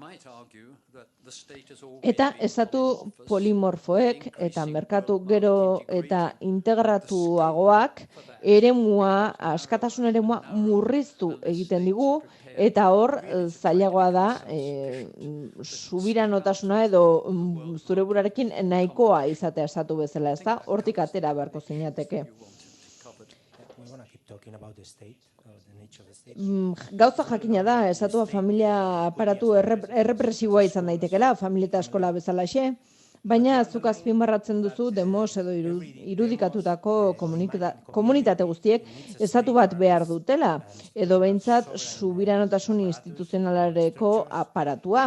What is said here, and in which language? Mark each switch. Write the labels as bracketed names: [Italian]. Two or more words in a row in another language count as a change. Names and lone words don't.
[Basque] Eta estatu polimorfoek eta merkatu gero eta integratuagoak askatasun eremua murriztu egiten digu, eta hor zailagoa da subiranotasuna edo zure burarekin nahikoa izatea estatu bezala, ezta? Hortik atera beharko zinateke. [English] talking about the state, or the nature of the state. [Basque] Gauza jakina da, estatua familia aparatu errepresiboa izan daitekela, familia eta eskola bezalaxe, baina zuk azpimarratzen duzu demos edo irudikatutako komunitate guztiek estatu bat behar dutela, edo behintzat subiranotasun instituzionalareko aparatua.